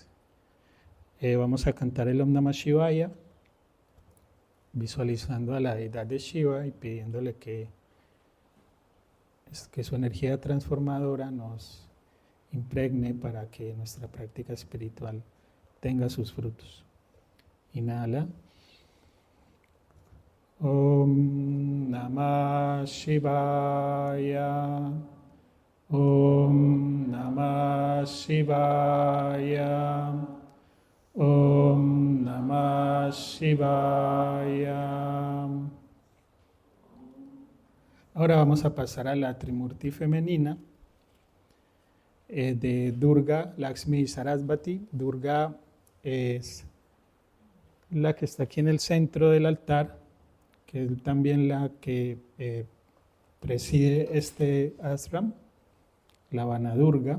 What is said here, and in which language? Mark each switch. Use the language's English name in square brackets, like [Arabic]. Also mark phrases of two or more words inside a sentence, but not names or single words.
[Spanish] Vamos a cantar el [Sanskrit] Om Namah Shivaya, [Spanish] visualizando a la deidad de Shiva y pidiéndole que su energía transformadora nos impregne para que nuestra práctica espiritual tenga sus frutos. Inhala. [Sanskrit] Om Namah Shivaya. Om Namah Shivaya. Om Namah Shivaya. [Spanish] Ahora vamos a pasar a la Trimurti femenina de Durga, Lakshmi y Sarasvati. Durga es la que está aquí en el centro del altar, que es también la que preside este ashram, la Vanadurga.